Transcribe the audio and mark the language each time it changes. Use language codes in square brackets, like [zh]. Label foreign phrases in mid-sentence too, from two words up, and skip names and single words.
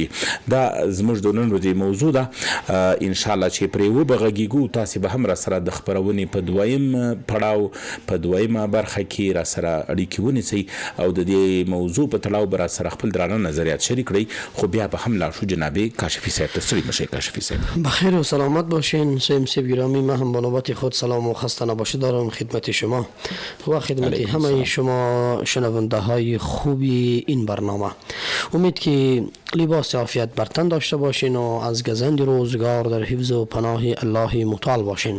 [ps] دا زموږ د نن ورځې موضوع ده. ان شاء الله چې پرې وبغږیږو تاسې به هم را سره د خپرونې په دویم پړاو په دویمه برخه کې را سره اړیکې ونیسئ او د دې موضوع په تړاو به را سره خپل درانه نظریات شریک کړئ. خو بیا به هم لاړ شو جناب کاشفی صاحب ته. ستړي مشئ کاشفی صاحب. [fa] بخیر و سلامت باشین. سیم گرامی، من هم با نوبت خود سلام و خسته نباشید دارم خدمت شما و خدمت همه شما شنونده های خوبی این برنامه. امید که لباس عافیت بر تن داشته باشین و از گزند روزگار در حفظ و پناه الله متعال باشین.